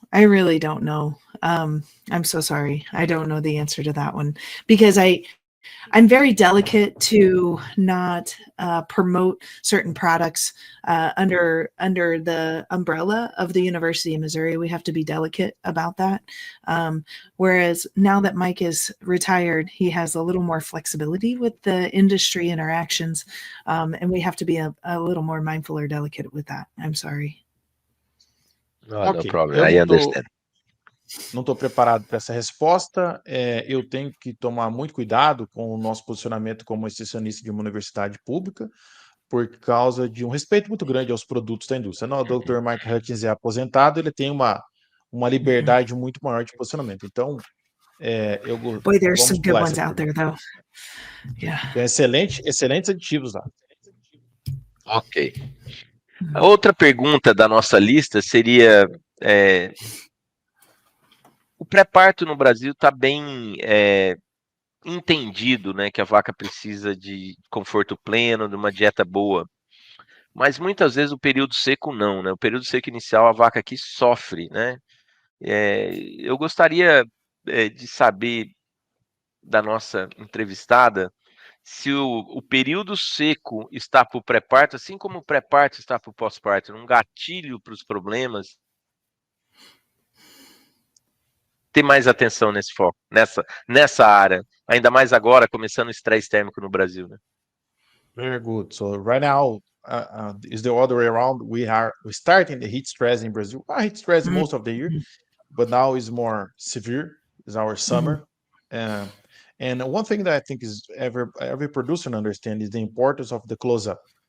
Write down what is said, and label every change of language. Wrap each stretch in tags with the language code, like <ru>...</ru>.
<en>I really don't know. I'm so sorry. I don't know the answer to that one because I'm very delicate to not promote certain products under the umbrella of the University of Missouri. We have to be delicate about that. Whereas now that Mike is retired, he has a little more flexibility with the industry interactions, and we have to be a little more mindful or delicate with that. I'm sorry. No problem. I understand.</en> <pt>Não estou preparado para essa resposta. Eu tenho que tomar muito cuidado com o nosso posicionamento como extensionista de uma universidade pública, por causa de um respeito muito grande aos produtos da indústria. Não, o Dr. Mike Hutchins é aposentado, ele tem uma liberdade muito maior de posicionamento. Então,</pt> <en>Boy, there's some good ones out there, though. Yeah.</en> <pt>Tem excelentes aditivos lá. Ok. A outra pergunta da nossa lista seria: o pré-parto no Brasil está bem entendido, né, que a vaca precisa de conforto pleno, de uma dieta boa. Mas muitas vezes o período seco não, né? O período seco inicial a vaca aqui sofre, né? Eu gostaria de saber da nossa entrevistada se o período seco está para o pré-parto, assim como o pré-parto está para o pós-parto, um gatilho para os problemas. Ter mais atenção nesse foco, nessa área, ainda mais agora, começando o estresse térmico no Brasil, né?</pt> <en>Very good. So right now, is the other way around. We're starting the heat stress in Brazil. Heat stress most of the year, but now is more severe. Is our summer, and one thing that I think is every producer understands is the importance of the close-up.</en>